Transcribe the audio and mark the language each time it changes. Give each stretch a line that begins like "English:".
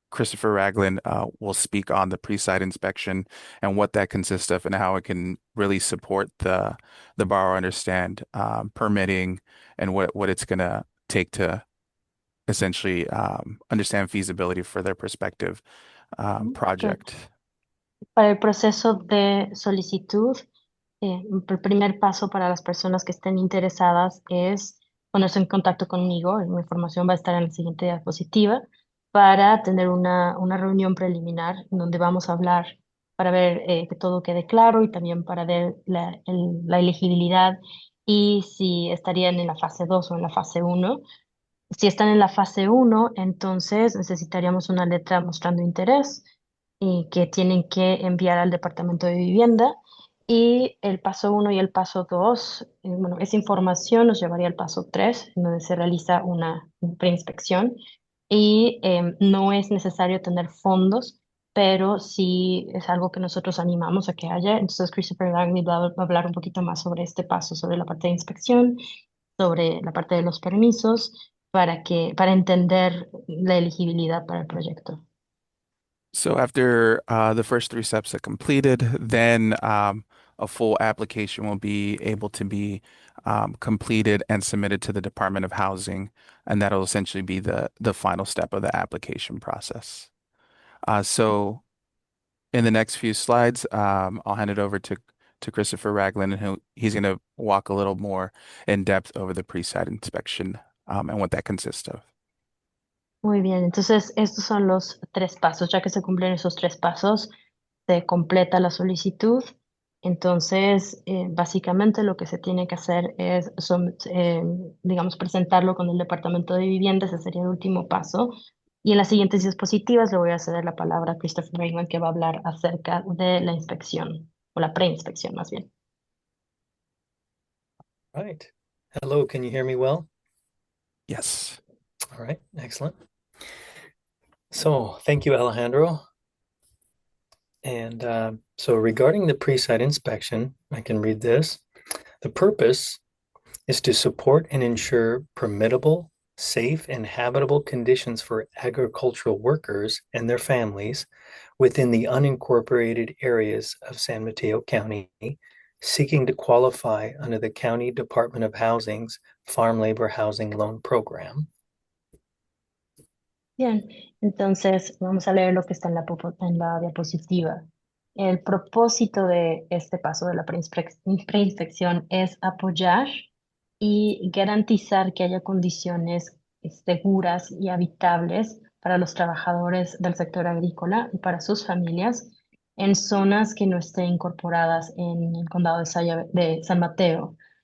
English: Christopher Ragland will speak on the pre-site inspection and what that consists of and how it can really support the borrower understand permitting and what it's going to take to essentially understand feasibility for their prospective
Spanish: Que
English: project.
Spanish: para el proceso de solicitud, el primer paso para las personas que estén interesadas es ponerse en contacto conmigo. Mi información va a estar en la siguiente diapositiva para tener una reunión preliminar en donde vamos a hablar para ver que todo quede claro y también para ver la elegibilidad y si estarían en la fase 2 o en la fase uno. Si están en la fase uno, entonces necesitaríamos una letra mostrando interés y que tienen que enviar al Departamento de Vivienda. Y el paso uno y el paso 2, bueno, esa información nos llevaría al paso 3, en donde se realiza una preinspección. Y no es necesario tener fondos, pero sí es algo que nosotros animamos a que haya. Entonces, Christopher Langley va a hablar un poquito más sobre este paso, sobre la parte de inspección, sobre la parte de los permisos para entender la elegibilidad para el proyecto.
English: So after the first three steps are completed, then a full application will be able to be completed and submitted to the Department of Housing, and that'll essentially be the final step of the application process. So in the next few slides, I'll hand it over to Christopher Ragland, and he's going to walk a little more in depth over the pre-site inspection and what that consists of.
Spanish: Muy bien, entonces estos son los tres pasos. Ya que se cumplen esos tres pasos, se completa la solicitud. Entonces, básicamente lo que se tiene que hacer es, digamos, presentarlo con el Departamento de Vivienda. Ese sería el último paso. Y en las siguientes diapositivas le voy a ceder la palabra a Christopher Raymond, que va a hablar acerca de la inspección, o la preinspección más bien.
English: Right. Hello, can you hear me well? Yes. All right, excellent. So thank you, Alejandro. And so regarding the pre-site inspection, I can read this. The purpose is to support and ensure permittable, safe, and habitable conditions for agricultural workers and their families within the unincorporated areas of San Mateo County, seeking to qualify under the County Department of Housing's Farm Labor Housing Loan Program.
Spanish: Bien, entonces vamos a leer lo que está en la diapositiva. El propósito de este paso de la preinspección es apoyar y garantizar que haya condiciones seguras y habitables para los trabajadores del sector agrícola y para sus familias en zonas que no estén incorporadas en el condado de San Mateo.